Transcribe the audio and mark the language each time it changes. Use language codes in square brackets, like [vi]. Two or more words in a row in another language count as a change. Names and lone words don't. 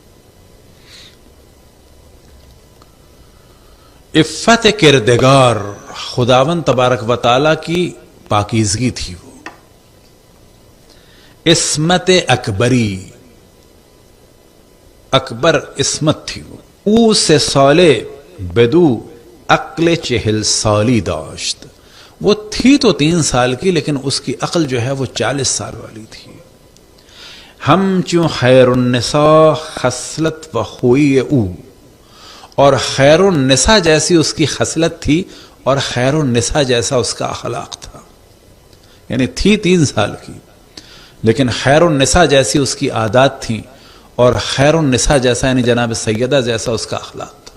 [ur] عفت کردگار، خداوند تبارک و تعالی کی پاکیزگی تھی وہ۔ عصمت اکبری، اکبر عصمت تھی وہ۔ [fa] او سے سالے بدو عقل 40 سالی داشت، [ur] وہ تھی تو 3 سال کی لیکن اس کی عقل جو ہے وہ 40 سال والی تھی۔ [fa] ہم چوں خیر النساء خصلت و خوی او، [ur] اور خیر النساء جیسی اس کی خصلت تھی اور خیر النساء جیسا اس کا اخلاق تھا، یعنی تھی 3 سال کی لیکن خیر النساء جیسی اس کی عادات تھیں، اور خیر النساء جیسا یعنی جناب سیدہ جیسا اس کا اخلاق تھا۔